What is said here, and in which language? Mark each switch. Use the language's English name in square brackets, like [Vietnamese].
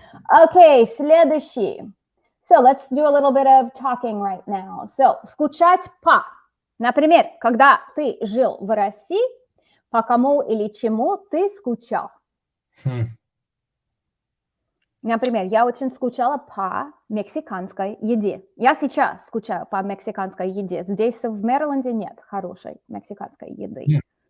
[Russian] Okay, следующий. [English] So let's do a little bit of talking right now. [Russian] So, скучать по. Например, когда ты жил в России, по кому или чему ты скучал? Например, я очень скучала по мексиканской еде. Я сейчас скучаю по мексиканской еде. Здесь в Мэриленде нет хорошей мексиканской еды.